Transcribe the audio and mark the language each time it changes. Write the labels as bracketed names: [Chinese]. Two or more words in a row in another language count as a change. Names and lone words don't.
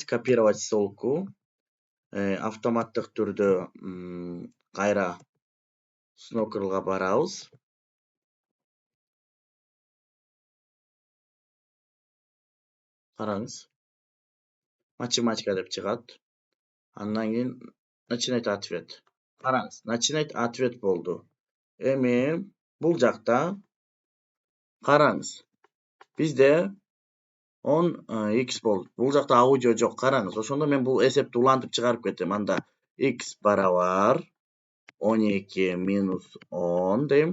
[Russian] Копировать ссылку. [Kyrgyz] Автоматтык түрдө кайра Snocker'га барабыз. Караңыз. Математика деп чыгат. Андан кийин [Russian] начинать ответ. [Kyrgyz] Караңыз. [Russian] Начинать ответ [Kyrgyz] болду. Эми бул жакта караңыз. Бизде 10x болду. Бул жакта аудио жок. Караңыз. Ошондо мен бул эсепти улантып чыгарып кетем. Анда x барабар 12 минус 10 дейм.